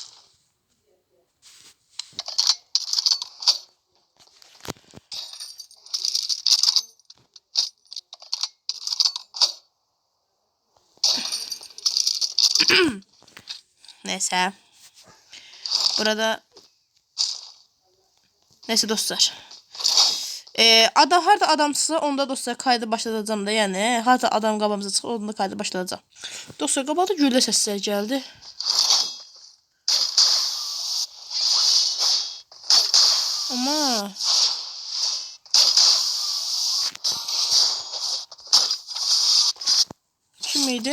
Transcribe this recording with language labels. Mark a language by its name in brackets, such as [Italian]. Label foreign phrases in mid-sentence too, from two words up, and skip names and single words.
[Turkish] Neyse. Burada neyse dostlar. [Azerbaijani] Adam harda adamsızsa onda dostlar kaydı başlatacağım da, yani harda adam qabağımıza çıxır onda kaydı başlatacağım. Dostlar, qabaqda güllə səsləri gəldi. Ama kim idi?